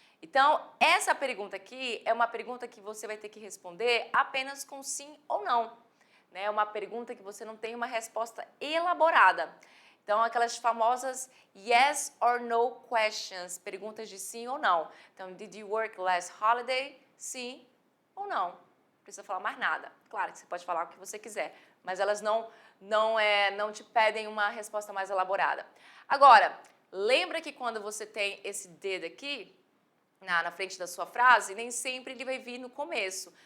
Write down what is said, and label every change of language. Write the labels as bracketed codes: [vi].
[pt] Então, essa pergunta aqui é uma pergunta que você vai ter que responder apenas com sim ou não. Né? É uma pergunta que você não tem uma resposta elaborada. Então, aquelas famosas [en] yes or no questions, [pt] perguntas de sim ou não. [en] Então, did you work last holiday? [pt] Sim ou não. Não precisa falar mais nada. Claro que você pode falar o que você quiser, mas elas não te pedem uma resposta mais elaborada. Agora, lembra que quando você tem esse did aqui, na frente da sua frase, nem sempre ele vai vir no começo.